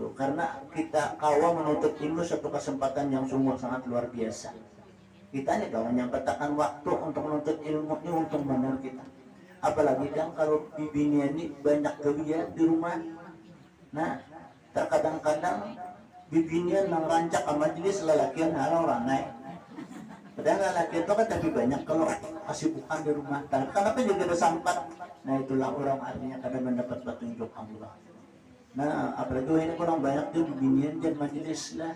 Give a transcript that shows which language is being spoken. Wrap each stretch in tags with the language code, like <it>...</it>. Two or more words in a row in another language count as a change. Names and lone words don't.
<bjn>Karena kita kawan menuntut ilmu satu kesempatan yang sungguh sangat luar biasa. Kita ini kawan yang petakan waktu untuk menuntut ilmu ini untung benar kita. Apalagi kan kalau bibinya ini banyak kegiatan di rumah. Nah, terkadang-kadang bibinya nang rancak ke majelis lelakian halau ranai. Padahal lelaki itu kan tapi banyak kalau kesibukan di rumah. Kenapa juga ada sampat? Nah itulah orang artinya kadang mendapat petunjuk Allah. Nah apalagi ini kurang banyak tuh bibinian dan majelis lah.</bjn>